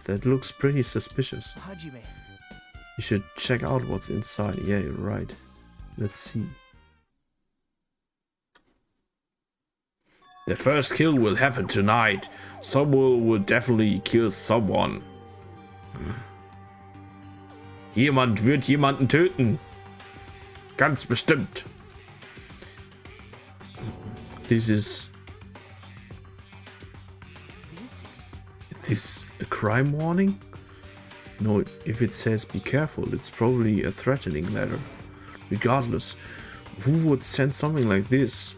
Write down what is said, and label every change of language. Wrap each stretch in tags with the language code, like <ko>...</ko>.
<en>That looks pretty suspicious. Hajime. You should check out what's inside. Yeah, you're right. Let's see. The first kill will happen tonight. Someone will definitely kill someone.</en> <de>Jemand wird jemanden töten. Ganz bestimmt.</de> <en>This is this a crime warning? No, if it says be careful, it's probably a threatening letter. Regardless, who would send something like this?</en>